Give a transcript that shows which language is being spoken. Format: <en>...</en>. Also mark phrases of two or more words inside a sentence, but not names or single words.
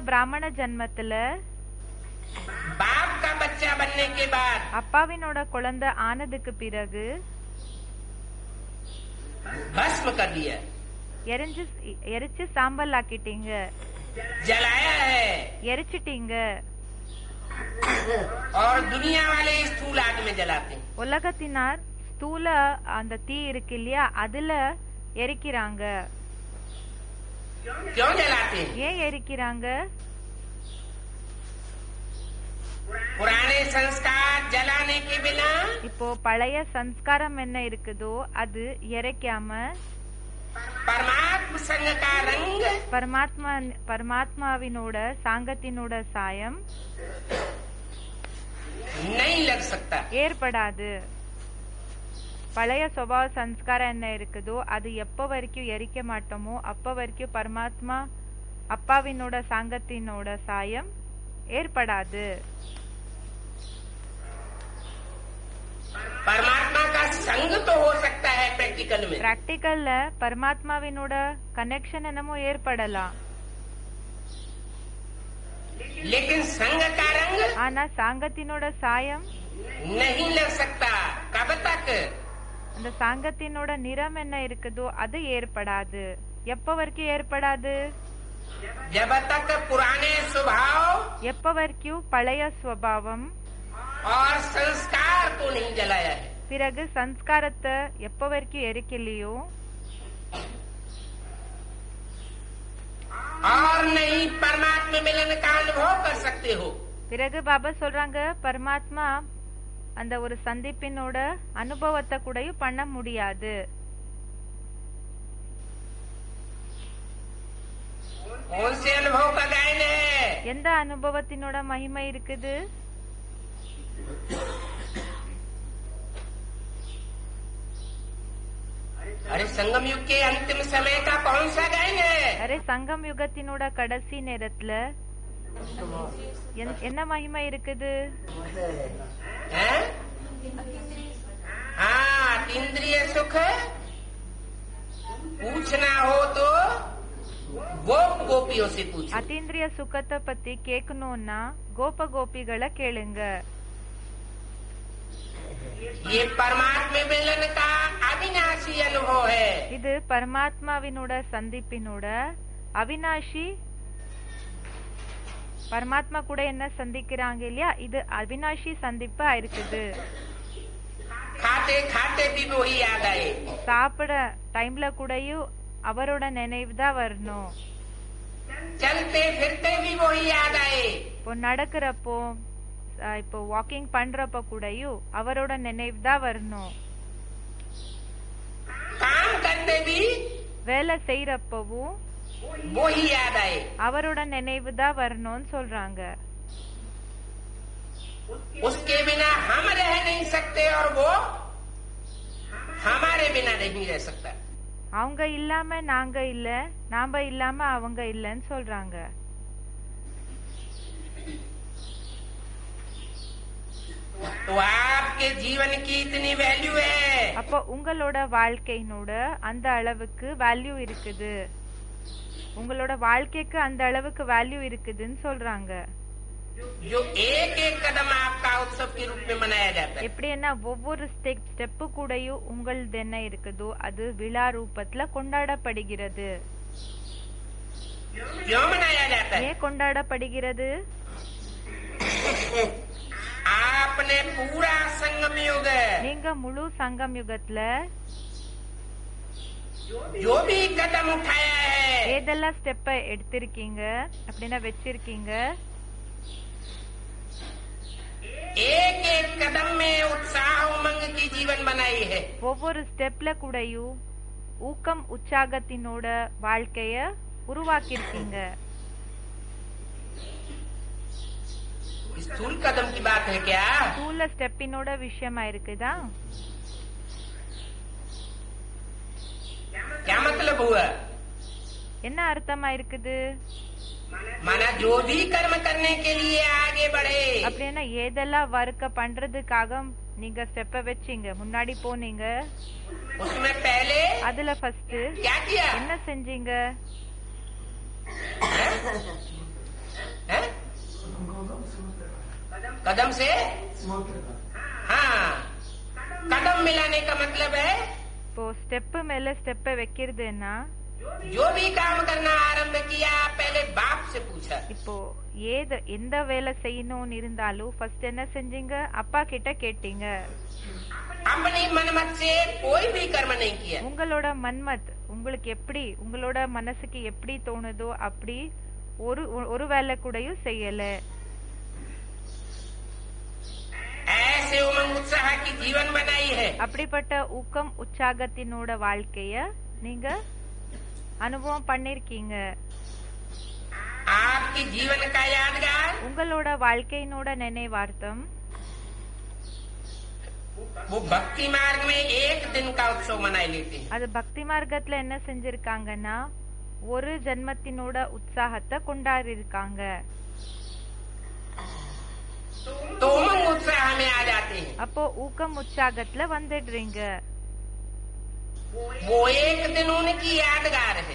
<ta>இந்த பிராமண ஜன்மத்துல</ta> <hi>बाप का बच्चा बच्चा बनने के बाद</hi> <ta>அப்பாவினோட குழந்தை ஆனதுக்கு பிறகு</ta> <hi>भस्म कर दिया,</hi> <ta>எரிச்சு சாம்பல் ஆக்கிட்டீங்க,</ta> <hi>जलाया है,</hi> <ta>எரிச்சிட்டீங்க.</ta> <hi>और दुनिया वाले स्थूल आग में जलाते हैं।</hi> <ta>உலகத்தினார் ஸ்தூல அந்த தீ இருக்கு இல்லையா, அதுல எரிக்கிறாங்க.</ta> <hi>क्यों जलाते हैं?</hi> <ta>ஏன் எரிக்கிறாங்க?</ta> <hi>पुराने संस्कार जलाने के बिना</hi> <ta>இப்போ பழைய சம்ஸ்காரம் என்ன இருக்குதோ அது எரிக்காம</ta> <hi>परमात्म संग का रंग</hi> <ta>பரமாத்மாவினோட சாங்கத்தினோட சாயம்</ta> <hi>नहीं लग सकता,</hi> <ta>ஏற்படாது. பழைய சுபாவ சம்ஸ்காரம் என்ன இருக்குதோ அது எப்ப வரைக்கும் எரிக்க மாட்டோமோ அப்ப வரைக்கும் பரமாத்மா அப்பாவினோட சாங்கத்தினோட சாயம் ஏற்படாது.</ta> <hi>परमात्मा का संग तो हो सकता है प्रैक्टिकल में,</hi> <ta>பிராக்டிக்கல்ல பரமாத்மாவினோட கனெக்ஷன் என்னமோ ஏற்படலாம்,</ta> <hi>लेकिन संग का रंग</hi> <ta>ஆனா சாங்கத்தினோட சாயம்</ta> <hi>नहीं लग सकता। कब तक?</hi> <ta>அந்த சாங்கத்தினோட நிறம் என்ன இருக்குதோ அது ஏற்படாது. எப்ப வரைக்கும் ஏற்படாது?</ta> <hi>जब तक पुराने स्वभाव</hi> <ta>எப்ப வரைக்கும் பழைய ஸ்வபாவம்</ta> <hi>और संस्कार को नहीं जलाया है।</hi> <ta>பிறகு சம்ஸ்காரத்தை எப்ப வரைக்கும் எரிக்கலையோ</ta> <hi>और नहीं परमात्मा मिलन का अनुभव कर सकते हो।</hi> <ta>பிறகு பாபா சொல்றாங்க பரமாத்மா அந்த ஒரு சந்திப்பினோட அனுபவத்தை கூடயும் பண்ண முடியாது.</ta> <hi>कौन से अनुभव का गायन है?</hi> <ta>எந்த அனுபவத்தினோட மகிமை இருக்குது?</ta> <hi>अरे संगम युग के अंतिम समय का कौन सा गायन है?</hi> <ta>அரே சங்கம் யுகத்தினோட கடைசி நேரத்துல என்ன மகிமை இருக்குது?</ta> <hi>हैं? हाँ, इंद्रिय सुख पूछना हो तो गोपियों से पूछो।</hi> <ta>அத்தீந்திரிய சுகத்தை பத்தி கேட்கணும்னா கோப கோபிகளை கேளுங்க.</ta> <hi>ये परमात्मा मिलन का अविनाशी अनुभव है।</hi> <ta>இது பரமாத்மாவினோட சந்திப்பினோட அவினாஷி, பரமாத்மா கூட என்ன சந்திக்கிறாங்க இல்லையா, இது அவினாஷி சந்திப்பா இருக்குது.</ta> <hi>खाते खाते भी वही याद आए,</hi> <ta>சாப்பிட டைம்ல கூடயும் அவரோட நினைவு தான் வரணும்.</ta> <hi>चलते फिरते भी वही याद आए,</hi> <ta>இப்போ நடக்கிறப்போ இப்போ வாக்கிங் பண்றப்ப கூடயும் அவரோட நினைவு தான் வரணும்.</ta> <hi>काम करते भी</hi> <ta>வேலை செய்யறப்பவும்</ta> <hi>वही याद आए।</hi> <ta>அவரோட நினைவு தான் வரணும்னு சொல்றாங்க.</ta> <hi>उसके बिना हम रह नहीं सकते और वो हमारे बिना नहीं रह सकता।</hi> <ta>அவங்க இல்லாம நாங்க இல்ல, நாம இல்லாம அவங்க இல்லன்னு சொல்றாங்க.</ta> <hi>तो आपके जीवन की इतनी वैल्यू है,</hi> <ta>அப்போ உங்களோட வாழ்க்கையினோட அந்த அளவுக்கு வேல்யூ இருக்குது, உங்களோட வாழ்க்கைக்கு அந்த அளவுக்கு வேல்யூ இருக்குதுன்னு சொல்றாங்க.</ta> <hi>जो एक एक कदम आपका उत्सव के रूप में मनाया जाता है।</hi> <ta>எப்படின்னா ஒவ்வொரு ஸ்டெப்பு கூடயும் உங்களது என்ன இருக்குதோ அது விழா ரூபத்துல கொண்டாடப்படுகிறது.</ta> <hi>क्यों मनाया जाता है?</hi> <ta>ஏன் கொண்டாடப்படுகிறது?</ta> <hi>आपने पूरा संगम युग</hi> <ta>நீங்க முழு சங்கம் யுகத்துல</ta> <hi>जो भी कदम उठाया है,</hi> <ta>ஏதெல்லாம் ஸ்டெப்ப எடுத்திருக்கீங்க அப்படின்னா வச்சிருக்கீங்க,</ta> <hi>एक एक कदम में उत्साह उमंग की जीवन बनाई है।</hi> <ta>ஒவ்வொரு ஸ்டெப்ல கூடயும் ஊக்கம் உற்சாகத்தினோட வாழ்க்கைய உருவாக்கியிருக்கீங்க.</ta> <hi>स्थूल कदम की बात है क्या?</hi> <ta>ஸ்தூல ஸ்டெப்பினோட விஷயமா இருக்குதா?</ta> <hi>क्या मतलब हुआ?</hi> <ta>என்ன அர்த்தமா இருக்குது?</ta> <hi>माना जो भी कर्म करने के लिए आगे बढ़े,</hi> <ta>அப்படின்னா ஏதெல்லாம் வர்க்க பண்றதுக்காக நீங்க ஸ்டெப்ப வச்சீங்க, முன்னாடி போனீங்க,</ta> <hi>उसमें पहले</hi> <ta>அதுல ஃபர்ஸ்ட்</ta> <hi>क्या किया?</hi> <ta>என்ன செஞ்சீங்க?</ta> <hi>हैं? कदम से हाँ, कदम मिलाने का मतलब है</hi> <ta>இப்போ ஸ்டெப் மேல ஸ்டெப்பை வைக்கிறதுன்னா</ta> <hi>जो भी काम करना आरंभ किया पहले बाप से पूछा।</hi> <ta>இப்போ எந்த வேலை செய்யணும்னு இருந்தாலும் ஃபர்ஸ்ட் என்ன செஞ்சீங்க? அப்பா கிட்ட கேட்டீங்க.</ta> <hi>अपनी मनमत से कोई भी कर्म नहीं किया।</hi> <ta>உங்களோட மன்மத் உங்களுக்கு எப்படி, உங்களோட மனசுக்கு எப்படி தோணுதோ அப்படி ஒரு வேலை கூடயும் செய்யல.</ta> <hi>ऐसे उमंग उत्साह की जीवन बनाई है।</hi> <ta>அப்படிப்பட்ட ஊக்கம் உற்சாகத்தினோட வாழ்க்கைய நீங்க அனுபவம் பண்ணிருக்கீங்க.</ta> <hi>आपकी जीवन का यादगार</hi> <ta>உங்களோட வாழ்க்கையினோட நினைவார்த்தம்</ta> <hi>वो भक्ति मार्ग में एक दिन का उत्सव मनाई लेते हैं।</hi> <ta>அது பக்தி மார்க்கத்துல என்ன செஞ்சிருக்காங்கன்னா ஒரு ஜென்மத்தினோட உற்சாகத்தை கொண்டாடி இருக்காங்க.</ta> <hi>तो उमंग उत्साह में आ जाते हैं।</hi> <ta>அப்போ ஊக்கம் உற்சாகத்துல வந்துடுறீங்க.</ta> <hi>वो एक दिन उनकी यादगार है।</hi>